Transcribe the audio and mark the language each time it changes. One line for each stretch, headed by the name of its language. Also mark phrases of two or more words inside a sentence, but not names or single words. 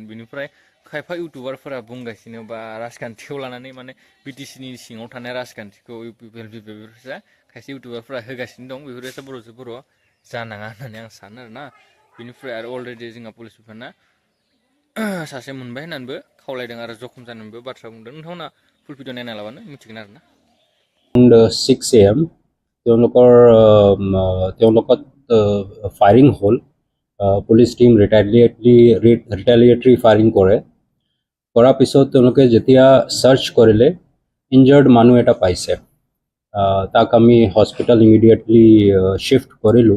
Bodo: बेनिफ्राय खायफा इउटुबारफोरा बुंगासिनो बा राजखान्थिखौ लानानै माने बिटिसिनि सिङाव थानाय राजखान्थिखौ बेफोरसा खायसे इउटुबारफोरा होगासिनो दं। बेफोरबायसा बर'जों बर' जानाङा होननानै आं सानो आरोना। बेनिफ्राय आरो अलरेडि जोंहा पुलिस बिफाना सासे मोनबाय होननानैबो खावलायदों आरो जखम जानानैबो बाथ्रा बुंदों। नोंथांमोना
English: full video
Bodo: नायना लाबानो मिथिगोन आरोना।
Assamese: 6 AM তেওঁলোকত ফায়াৰিং হ'ল। পুলিচ টিম
English: retaliatory firing
Assamese: কৰাৰ পিছত তেওঁলোকে যেতিয়া চাৰ্চ কৰিলে, ইনজাৰ্ড মানুহ এটা পাইছে। তাক আমি
English: hospital immediately shift
Assamese: কৰিলোঁ।